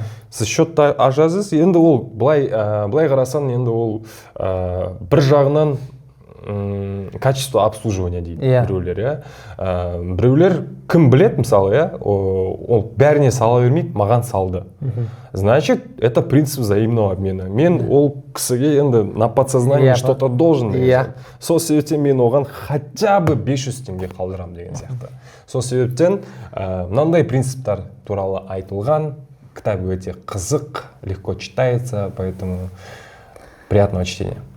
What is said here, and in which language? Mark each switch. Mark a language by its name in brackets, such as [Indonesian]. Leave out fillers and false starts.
[Kazakh] Сіз счетты ажасыз, енді ол былай қарасан, енді ол бір жағынан [Russian] качество обслуживания [Kazakh] дейді біреулер. Біреулер кім білет, мысалы, ол бәріне сала бермейді, маған салды. [Russian] Значит, это принцип взаимного обмена. [Kazakh] Мен ол кісіге енді [Russian] на подсознание что-то должен. [Kazakh] Сол себептен мен оған [Russian] хотя бы [Kazakh] 500 теңге қалдырам деген сияқты. Сол себептен мынандай принциптар туралы айтылған. Кітап өте қызық, [Russian] легко читается, поэтому приятного чтения.